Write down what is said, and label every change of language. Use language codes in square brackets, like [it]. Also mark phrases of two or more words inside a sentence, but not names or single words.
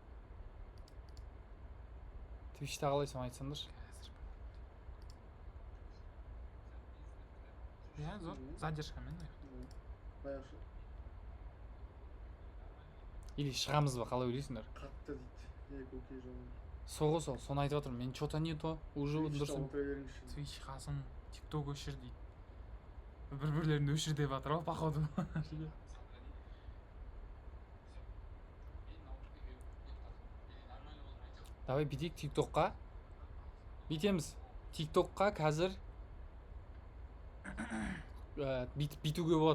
[kk] Твичта қалайсың айтсаңдаршы. Иә, зор. Задержкамен. баяғы Или шығамыз ба, қалай ойлайсыңдар? қатты дейді көке жол Соны айтып отырмын. Мен [ru] что-то не то, уже [kk] дұрыс. отыра беріңізші. Twitch Қасым, TikTok өшір дейді. Бір-бірлерін өшір деп жатыр ғой, походу. Давай бүйтейік TikTokқа. Бүйтеміз. TikTokқа қазір бүйтуге болады.